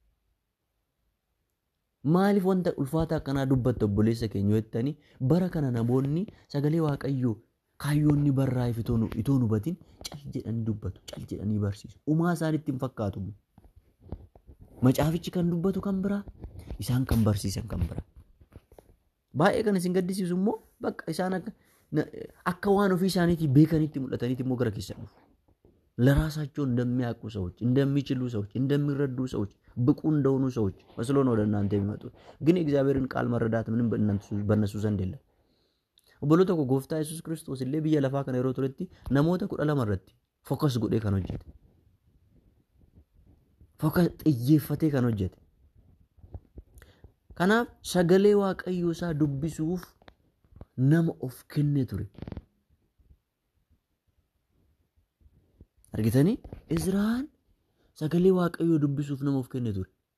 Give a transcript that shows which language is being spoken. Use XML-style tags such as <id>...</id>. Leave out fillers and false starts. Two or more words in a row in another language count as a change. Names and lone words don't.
<om>Maaliif wanta ulfaataa akkanaa dubbatta obboleessa keenya jettanii bara kana namoonni sagalee Waaqayyoo kaayyoonni barraa'eef itoo hin hubatin cal jedhanii dubbatu, cal jedhanii barsiisu. Uumaa isaaniitti hin fakkaatu. Macaafichi kan dubbatu kan biraa, isaan kan barsiisan kan biraa. Baay'ee kan isin gaddisiisu immoo bakka isaan akka waan ofii isaaniitii beekanitti mul'ataniiti immoo gara keessa dhufu.</om> <am>ለራሳቸው እንደሚያውቁ ሰዎች እንደሚችሉ ሰዎች እንደሚረዱ ሰዎች ብቁ እንደሆኑ ሰዎች መስሎ ነው ወደ እናንተ የሚመጡት። ግን የእግዚአብሔርን ቃል መረዳት ምንም በእነሱ ዘንድ የለም።</am> <om>obboloota koo Gooftaa Yesuus Kiristoos illee biyya lafaa kana yeroo turetti namoota 12 irratti focus godhee kan hojjete. Focus xiyyeeffatee kan hojjete. Kanaaf sagalee Waaqayyoo isaa dubbisuuf nama of kenne ture. Argitanii Izraan sagalee Waaqayyoo dubbisuuf nama of kenne ture.</om>